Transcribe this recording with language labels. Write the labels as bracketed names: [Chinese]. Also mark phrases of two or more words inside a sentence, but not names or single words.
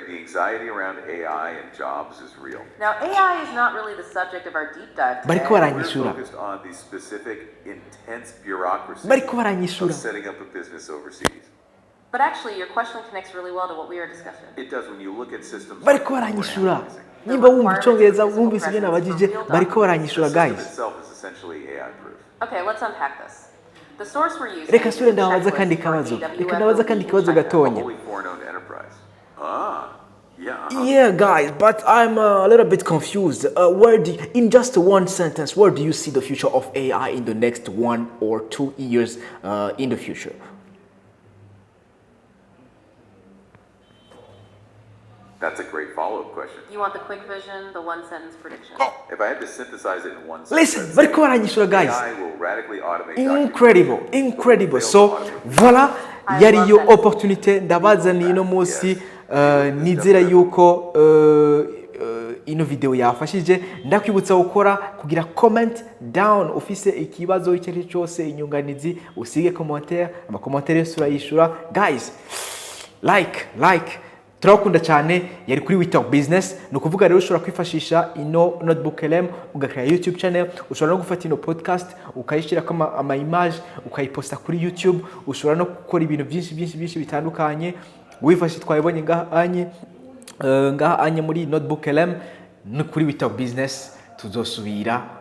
[English] The anxiety around AI and jobs is real. Now, AI is not really the subject of our deep dive today. [Rundi] Bariko [English] We're [Rundi] baranyishura. [English] focused on the specific, intense bureaucracy [Rundi] Bariko [English] of [Rundi] baranyishura. [English] setting up a business overseas. But actually, your question connects really well to what we are discussing. It does when you look at systems. [Rundi] Bariko [English] like [Rundi] baranyishura. [English] we're analyzing. [Rundi] Nimba wumva icyongereza wumvise ibyo nabajije bariko baranyishura [English] The system guys. itself is essentially AI proof. Okay, let's unpack this. The source we're using [Rundi] Reka [English] is sure a [Rundi] ndabaza kandi [English] checklist for [Rundi] kabazo. AWS Reka ndabaza kandi kabazo [English] A [Rundi] gatonya. [English] wholly foreign-owned enterprise. Ah, yeah. Yeah, guys, but I'm a little bit confused. In just one sentence, where do you see the future of AI in the next 1 or 2 years in the future? That's a great follow-up question. You want the quick vision, the one sentence prediction? If I had to synthesize it in one Listen, sentence, [Rundi] bariko baranyishura guys. [English] AI will radically automate Incredible, documentation, incredible. will So automate voilà, I [Rundi] yari [English] love [Rundi] yo [English] that. [Rundi] opportunity ndabazaniye no munsi nizera yuko ino video yafashije. Ndakwibutsa gukora kugira [English] comment down [Rundi] ufise ikibazo icyo ari cyose, inyunganizi usige commentaire, ama commentaire yose urayishura guys. Like turakunda cyane. Yari kuri WeTalk Business. No kuvuga rero ushobora kwifashisha ino notebook LM ugakora YouTube channel, ushobora no gufata ino podcast ukayishira kama ama image ukayiposta kuri YouTube, ushobora no gukora ibintu byinshi bitandukanye wifashishije twabonye ngaha anye muri notebook LM no kuri WeTalk Business.